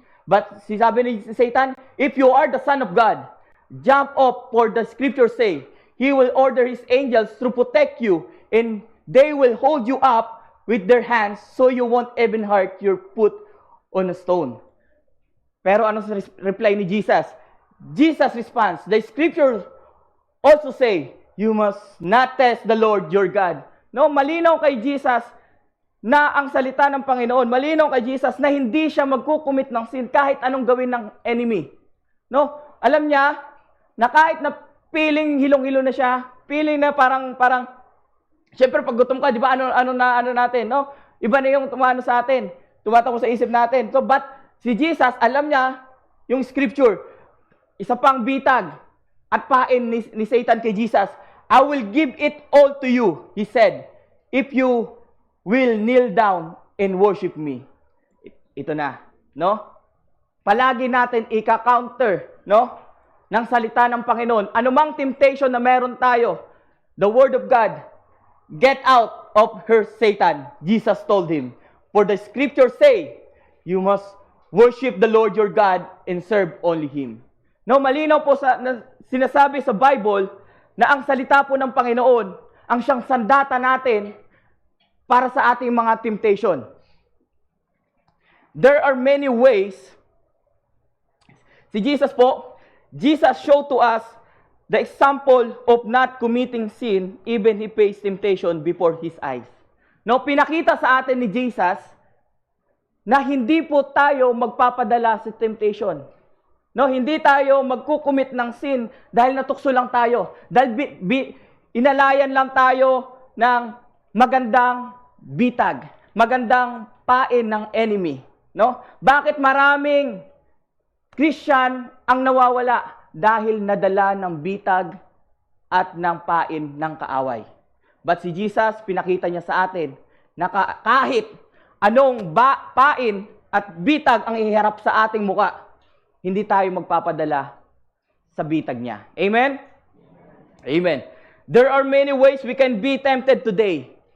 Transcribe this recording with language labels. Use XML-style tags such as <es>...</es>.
<en>But</en> <tl>sabi ni</tl> <en>Satan, if you are the Son of God, jump up, for the scriptures say, He will order His angels to protect you, and they will hold you up with their hands so you won't even hurt your foot on a stone.</en> <tl>Pero ano sa reply ni</tl> <en>Jesus? Jesus responds, the scriptures also say, you must not test the Lord your God.</en> <tl>No, malinaw kay Jesus na ang salita ng Panginoon, malinaw kay Jesus na hindi siya magkukumit ng sin kahit anong gawin ng enemy. No? Alam niya na kahit na feeling hilong-hilo na siya, feeling na parang syempre pag gutom ka, di ba ano natin, no? Iba na yung tumano sa atin, tumatakbo sa isip natin. So but si Jesus, alam niya yung scripture, isa pang bitag at pain ni Satan kay Jesus.</tl> <en>I will give it all to you, he said, if you will kneel down and worship me.</en> <tl>Ito na, no? Palagi natin ika-counter, no? Ng salita ng Panginoon. Anumang temptation na meron tayo,</tl> <en>the word of God, get out of her, Satan, Jesus told him. For the scriptures say, you must worship the Lord your God and serve only Him.</en> <tl>No, malinaw po sinasabi sa Bible na ang salita po ng Panginoon ang siyang sandata natin para sa ating mga temptation.</tl> <en>There are many ways.</en> <tl>Si Jesus po,</tl> <en>Jesus showed to us the example of not committing sin even He faced temptation before His eyes.</en> <tl>No, pinakita sa atin ni Jesus na hindi po tayo magpapadala sa temptation. No, hindi tayo magkukumit ng sin dahil natukso lang tayo. Dahil inalayan lang tayo ng magandang bitag, magandang pain ng enemy. No? Bakit maraming Christian ang nawawala? Dahil nadala ng bitag at ng pain ng kaaway. But si Jesus, pinakita niya sa atin na kahit anong pain at bitag ang iharap sa ating muka, hindi tayo magpapadala sa bitag niya. Amen? Amen.</tl> <en>There are many ways we can be tempted today.</en>